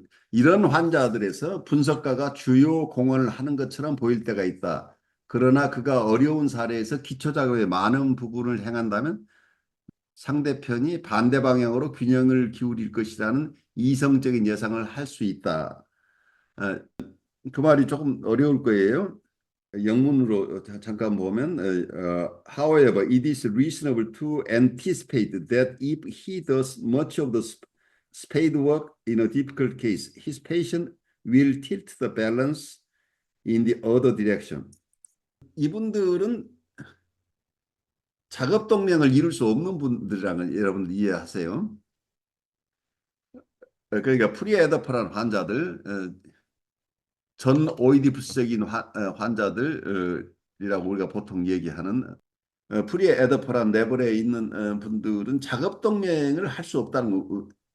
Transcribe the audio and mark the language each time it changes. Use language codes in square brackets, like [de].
[ko] 이런 환자들에서 분석가가 주요 공헌을 하는 것처럼 보일 때가 있다. 그러나 그가 어려운 사례에서 기초 작업의 많은 부분을 행한다면 상대편이 반대 방향으로 균형을 기울일 것이라는 이성적인 예상을 할 수 있다. 그 말이 조금 어려울 거예요. 영문으로 잠깐 보면 [en] however it is reasonable to anticipate that if he does much of the spade work in a difficult case, his patient will tilt the balance in the other direction. [ko] 이분들은 작업 동량을 이룰 수 없는 분들이라는 여러분들 이해하세요. 그러니까 프리에더퍼란 환자들, 전 오이디푸스적인 환자들이라고 우리가 보통 얘기하는 프리에더퍼란 레벨에 있는 분들은 작업 동맹을 할 수 없다는 거.